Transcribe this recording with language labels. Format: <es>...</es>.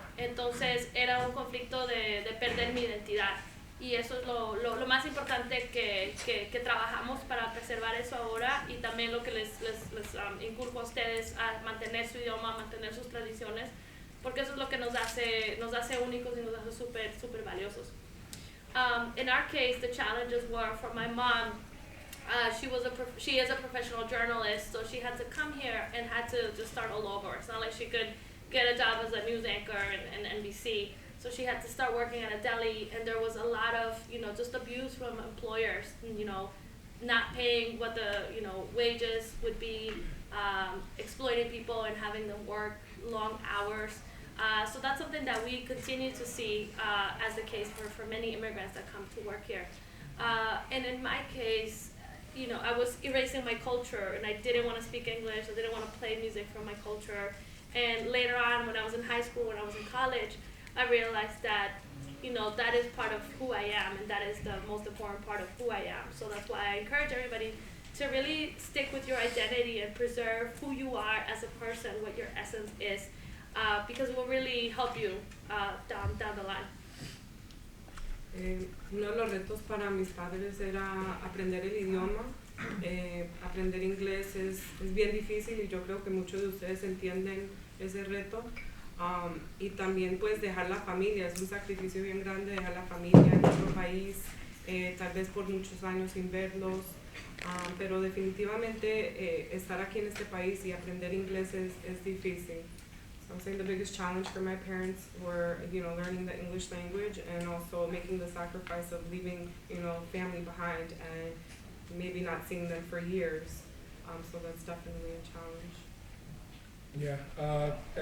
<es>Entonces era un conflicto de perder mi identidad. Y eso es lo más importante que trabajamos para preservar eso ahora, y también lo que les inculco a ustedes a mantener su idioma, mantener sus tradiciones, porque eso es lo que nos hace únicos y nos hace súper valiosos.</es> <en>In our case, the challenges were for my mom. She is a professional journalist, so she had to come here and had to just start all over. It's not like she could get a job as a news anchor in NBC. So she had to start working at a deli, and there was a lot of, just abuse from employers, not paying what the, wages would be, exploiting people and having them work long hours. So that's something that we continue to see as the case for many immigrants that come to work here. And in my case, I was erasing my culture, and I didn't want to speak English, I didn't want to play music from my culture. And later on, when I was in high school, when I was in college, I realized that, that is part of who I am, and that is the most important part of who I am. So that's why I encourage everybody to really stick with your identity and preserve who you are as a person, what your essence is, because it will really help you down the line.</en> <es>Uno de los retos para mis padres era aprender el idioma. Aprender inglés es bien difícil, y yo creo que muchos de ustedes entienden ese reto. Y también pues dejar la familia, es un sacrificio bien grande dejar la familia en otro país, tal vez por muchos años sin verlos, pero definitivamente estar aquí en este país y aprender inglés es difícil.</es> <en>So I'm saying the biggest challenge for my parents were, learning the English language, and also making the sacrifice of leaving, family behind and maybe not seeing them for years. So that's definitely a challenge.</en>